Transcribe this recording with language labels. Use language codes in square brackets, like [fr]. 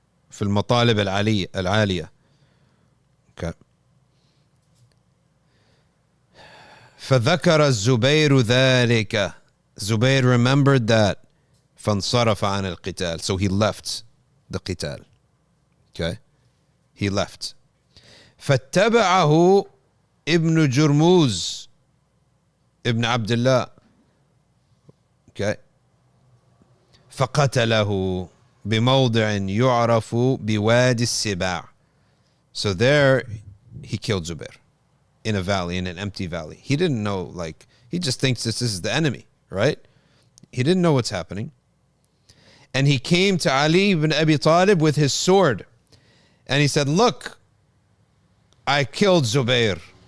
[ar] في المطالب العالية. Okay. فذكر الزبير ذلك. [en] Zubayr remembered that. [ar] فانصرف عن القتال. [en] So he left the qital. Okay. He left. [ar] فاتبعه ابن جرموز ابن عبد الله. [en] Okay. [ar] فقتله بموضع يعرف بوادي السباع. [en] So there he killed Zubayr in a valley, in an empty valley. He didn't know, like, he just thinks this is the enemy, right? He didn't know what's happening. And he came to Ali ibn Abi Talib with his sword. And he said, look, I killed Zubayr.